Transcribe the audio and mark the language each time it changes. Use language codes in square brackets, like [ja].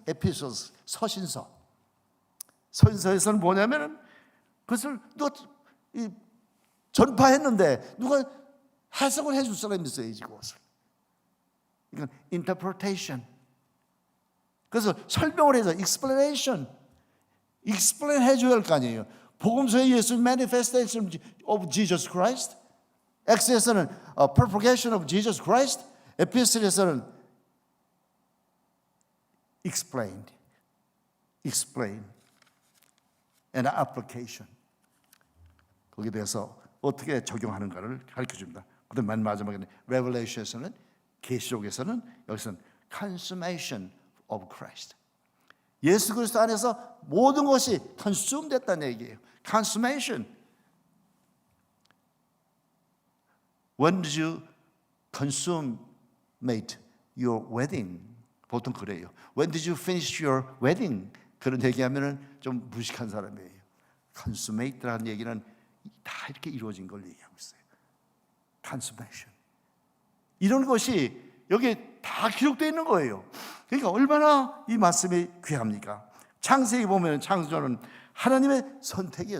[ko] epistles, 서신서. 서신서에서는 뭐냐면은 그것을 누가 전파했는데 누가 해석을 해줄 사람이 있어야지 그것을. 이건 interpretation. 그래서 설명을 해서 explanation. explain 해줘야 할 거 아니에요. 복음서의 예수 [en] manifestation of Jesus Christ, [ko] 엑스에서는 [en] propagation of Jesus Christ, [ko] 에피스토리에서는 [en] explain and application. [ko] 거기에 대해서 어떻게 적용하는가를 가르쳐줍니다. 그다음 맨 마지막에 Revelation에서는, 계시록에서는 여기서는 [en] consummation of Christ, [ko] 예수 그리스도 안에서 모든 것이 consume 됐다는 얘기예요. [en] consummation. When did you consummate your wedding? [ko] 보통 그래요. [en] When did you finish your wedding? [ko] 그런 얘기하면은 좀 무식한 사람이에요. consummate라는 얘기는 다 이렇게 이루어진 걸 얘기하고 있어요. [en] consummation. [ko] 이런 것이 여기에 다 기록되어 있는 거예요. 그러니까 얼마나 이 말씀이 귀합니까? 창세기 보면 창조는 하나님의 선택이에요.